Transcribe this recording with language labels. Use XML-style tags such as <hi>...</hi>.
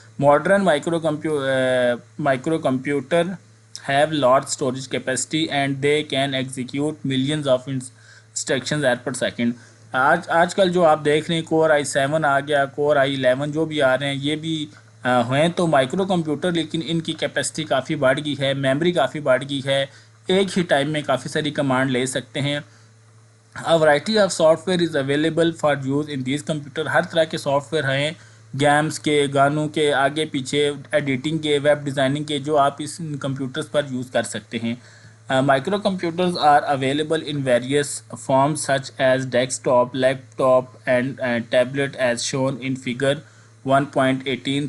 <en>Modern micro computer have large storage capacity and they can execute millions of instructions at per second.</en> <hi>आजकल जो आप देख रहे हैं Core i7 आ गया, Core i11 जो भी आ रहे हैं, ये भी हैं तो माइक्रो कंप्यूटर, लेकिन इनकी कैपेसिटी काफ़ी बढ़ गई है, मेमोरी काफ़ी बढ़ गई है, एक ही टाइम में काफ़ी सारी कमांड ले सकते हैं।</hi> <en>A variety of software is available for use in these computer।</en> <hi>हर तरह के सॉफ्टवेयर हैं, गेम्स के, गानों के, आगे पीछे एडिटिंग के, वेब डिज़ाइनिंग के, जो आप इस कंप्यूटर्स पर यूज़ कर सकते हैं।</hi> <en>Micro computers are available in various forms such as desktop, laptop and tablet as shown in figure 1.18।</en>